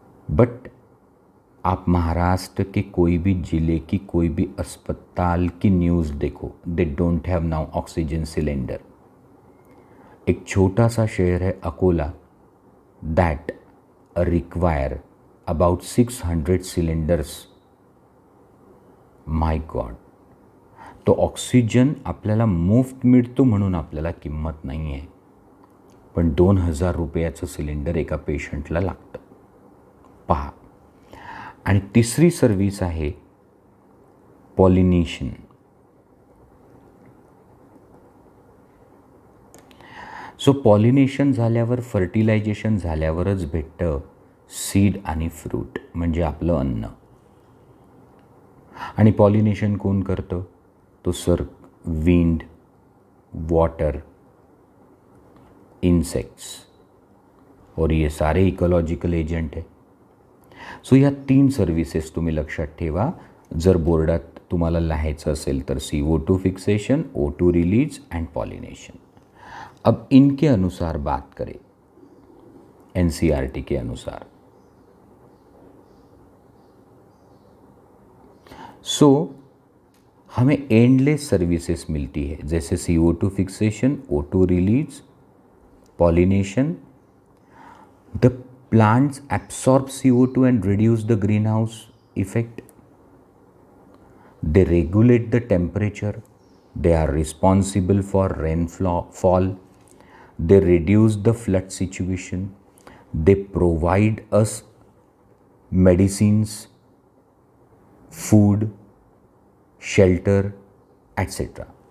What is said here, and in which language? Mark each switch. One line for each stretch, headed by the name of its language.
Hindi: But आप महाराष्ट्र के कोई भी ज़िले की कोई भी अस्पताल की न्यूज़ देखो,
English: They don't have now oxygen cylinder.
Hindi: एक छोटा सा शहर है Akola
English: that require about 600 cylinders. My God.
Marathi: तो ऑक्सिजन आपल्याला मुफ्त मिळतो म्हणून आपल्याला किंमत नाही आहे, पण 2000 रुपयाचं सिलेंडर एका पेशंटला लागतं. पहा. आणि तिसरी सर्व्हिस आहे पॉलिनेशन. सो पॉलिनेशन झाल्यावर, फर्टिलायझेशन झाल्यावरच भेटतं सीड आणि फ्रूट, म्हणजे आपलं अन्न. आणि पॉलिनेशन कोण करतं?
Hindi: तो सर विंड, वाटर, इंसेक्ट्स और ये सारे इकोलॉजिकल एजंट है.
Marathi: सो या 3 सर्व्हिसेस तुम्ही लक्षात ठेवा. जर बोर्डात तुम्हाला लिहायचं असेल तर CO2 fixation, O2 release and pollination.
Hindi: अब इनके अनुसार बात करें, NCERT के अनुसार. सो हमें एंडलेस सर्विसेज मिलती है, जैसे CO2 fixation, O2 release, pollination.
English: The plants absorb CO2 and reduce the greenhouse effect. They regulate the temperature, they are responsible for rainfall, they reduce the flood situation, they provide us medicines, food, shelter etcetera.